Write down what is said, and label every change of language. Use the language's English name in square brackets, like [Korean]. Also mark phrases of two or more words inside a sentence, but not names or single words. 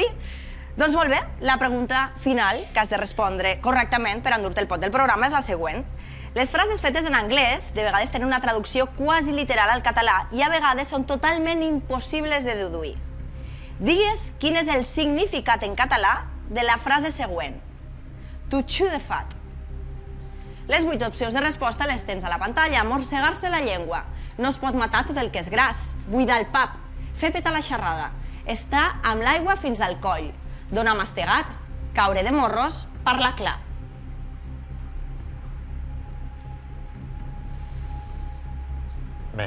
[Catalan] Doncs molt bé, la pregunta final que has de respondre correctament per endur-te el pot del programa és la següent. Les frases fetes en anglès de vegades tenen una traducció quasi literal al català i a vegades són totalment impossibles de deduir. Digues quin és el significat en català de la frase següent. [English] To chew the fat. [Catalan] Les 8 opcions de resposta les tens a la pantalla. Morsegar-se la llengua. No es pot matar tot el que és gras. Buidar el pap. Fer petar la xerrada. Estar amb l'aigua fins al coll. Donar mastegat. Caure de morros. Parlar clar. Bé,